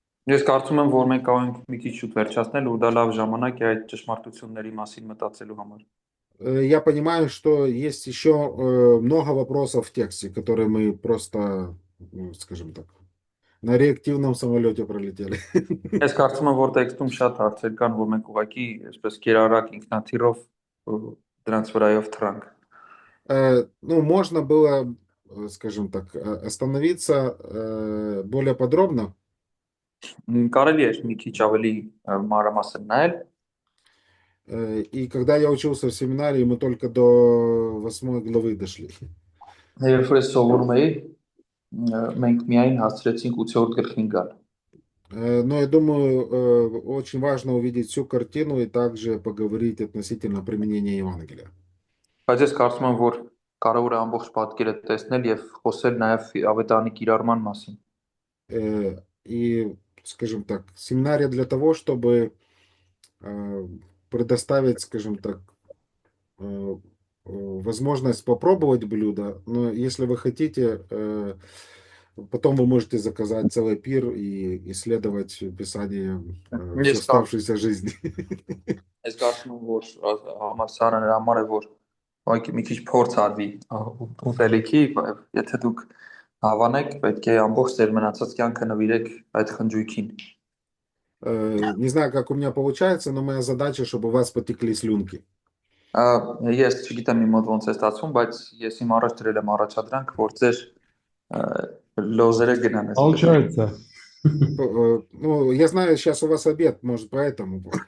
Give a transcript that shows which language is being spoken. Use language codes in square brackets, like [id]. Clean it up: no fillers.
[hy] Ես կարծում եմ, որ մենք կարող ենք մի քիչ շուտ վերջացնել ու դա լավ ժամանակ է այդ ճշմարտությունների մասին մտածելու համար։ [ru] Я понимаю, что есть еще много вопросов в тексте, которые мы просто, скажем так, на реактивном самолете пролетели. [hy] Ես կարծում եմ, որ տեքստում շատ հարցեր կան, որ մենք ուղղակի այսպես կիրառակ ինքնաթիռով դրանց վրայով թռանք։ [ru] Ну, можно было, скажем так, остановиться более подробно. [hy] Կարելի է մի քիչ ավելի մանրամասն նայել։ [ru] И когда я учился в семинарии, мы только до 8 главы дошли. [hy] Երբ որ ես սովորում էի, մենք միայն հասցրեցինք 8-րդ գլխին գալ։ [ru] Но я думаю, очень важно увидеть всю картину и также поговорить относительно применения Евангелия. [hy] Բայց ես կարծում եմ, որ կարևոր է ամբողջ պատկերը տեսնել եւ խոսել նաեւ ավետարանի կիրառման մասին։ [ru] И, скажем так, семинария для того, чтобы предоставить, скажем так, возможность попробовать блюдо, но если вы хотите, потом вы можете заказать целый пир и исследовать Писание всю оставшуюся жизнь. [hy] Ես կարծում եմ, որ համալսարանը նրա համար է, որ ուղղակի մի քիչ փորձ արվի ուտելիքի, եթե դուք հավանեք, պետք է ամբողջ ձեր մնացած կյանքը նվիրեք այդ խնջույքին։ [ru] Не знаю, как у меня получается, но моя задача, чтобы у вас потекли слюнки. [hy] Ես չգիտեմ իմ մոտ ոնց է ստացվում, բայց ես իմ առաջ դրել եմ առաջադրանք, որ ձեր լոզերը գնան։ [ru] Получается. Ну, я знаю, сейчас у вас обед, может, поэтому.